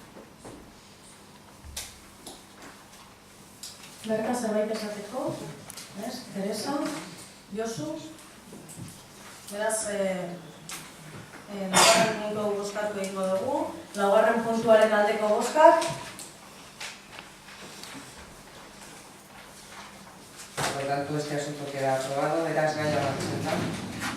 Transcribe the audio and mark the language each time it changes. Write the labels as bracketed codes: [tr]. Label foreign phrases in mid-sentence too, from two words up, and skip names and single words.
[eu] Berta zerbait esateko, Teresa, Josu, beraz, laugarren puntu bozkatu egingo dugu, laugarren puntuaren aldeko bozkak. [es] Por lo tanto, este asunto queda aprobado. [eu] Beraz, gaia onartzen da.